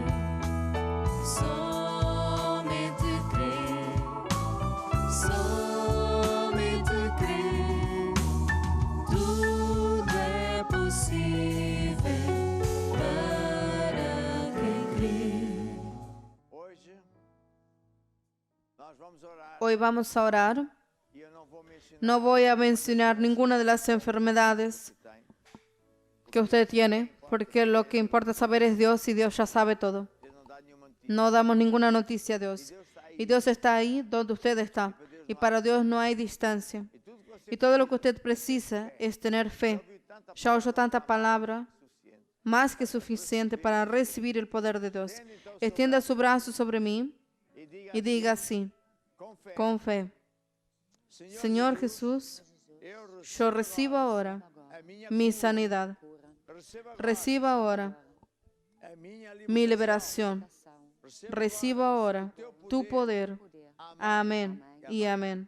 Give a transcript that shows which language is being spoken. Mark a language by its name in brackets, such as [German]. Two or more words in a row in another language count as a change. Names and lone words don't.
[Portuguese] Somente crê, somente crê, tudo é possível para quem crê. Hoje nós vamos orar [Spanish] Hoy vamos a orar. [Portuguese] e eu não vou mencionar [Spanish] No voy a mencionar ninguna de las enfermedades [Portuguese] que tem. [Spanish] que usted tiene, porque lo que importa saber es Dios y Dios ya sabe todo. [Portuguese] Deus não dá nenhuma notícia. [Spanish] No damos ninguna noticia a Dios. [Portuguese] Deus está aí. [Spanish] Y Dios está ahí donde usted está. Y para Dios no hay distancia. [Portuguese] E tudo que você [Spanish] Y todo lo que usted precisa es tener fe. [Portuguese] ouviu tanta [Spanish] Ya oyó tanta palabra, [Portuguese] suficiente. [Spanish] más que suficiente para recibir el poder de Dios. Extienda su brazo sobre mí [Portuguese] E diga [Spanish] y diga así, [Portuguese] com fé, [Spanish] con fe: Señor Jesús, yo recibo ahora mi sanidad. Recibo ahora mi liberación. Recibo ahora tu poder. Amén y amén.